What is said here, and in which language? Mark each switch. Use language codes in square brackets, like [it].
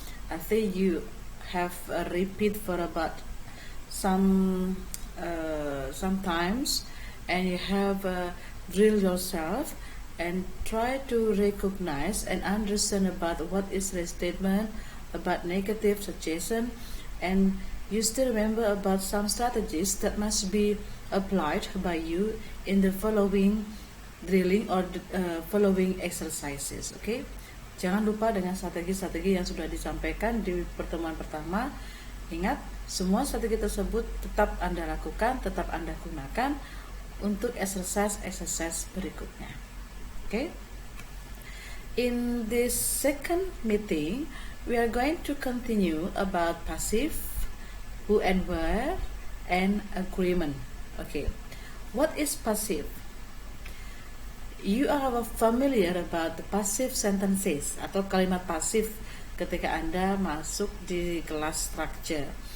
[en] I think you have a repeat for about sometimes, and you have drill yourself and try to recognize and understand about what is restatement, about negative, suggestion, and you still remember about some strategies that must be applied by you in the following drilling or following exercises. [id] Okay, jangan lupa dengan strategi-strategi yang sudah disampaikan di pertemuan pertama. Ingat, semua strategi tersebut tetap Anda lakukan, tetap Anda gunakan untuk exercise berikutnya. [en] Okay, in this second meeting we are going to continue about passive, who and where, and agreement. Okay, what is passive? You are familiar about the passive sentences [id] atau kalimat pasif ketika Anda masuk di kelas structure.